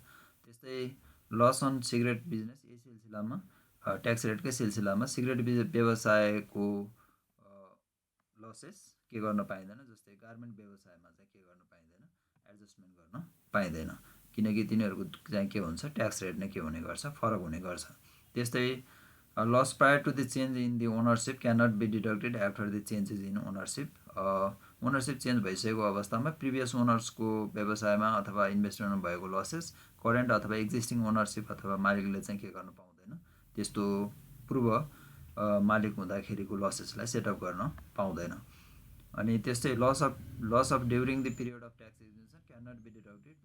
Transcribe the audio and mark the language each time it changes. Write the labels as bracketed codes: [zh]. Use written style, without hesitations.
[ne] त्यस्तै loss on cigarette business यही सिलसिलामा ट्याक्स रेटकै सिलसिलामा सिगरेट व्यवसायको लसेस के गर्न पाइँदैन जस्तै गार्मेन्ट व्यवसायमा चाहिँ के गर्न पाइँदैन एडजस्टमेन्ट गर्न पाइँदैन किनकि तिनीहरूको चाहिँ के हुन्छ ट्याक्स रेट नै के हुने गर्छ फरक हुने गर्छ। [en] त्यस्तै loss prior to the change in the ownership can not be deducted after the changes in ownership. [ne] Ownership change भइसकेको अवस्थामा प्रिभियस ओनर्सको व्यवसायमा अथवा इन्भेस्टमेन्टमा भएको लसेस करेन्ट अथवा एक्जिस्टिङ ओनरसिप अथवा मालिकले चाहिँ के गर्न पाउँदैन त्यस्तो पूर्व मालिक हुँदाखेरिको लसेसलाई सेटअप गर्न पाउँदैन। [en] अनि त्यस्तै loss of during the period of tax exemption can not be deducted.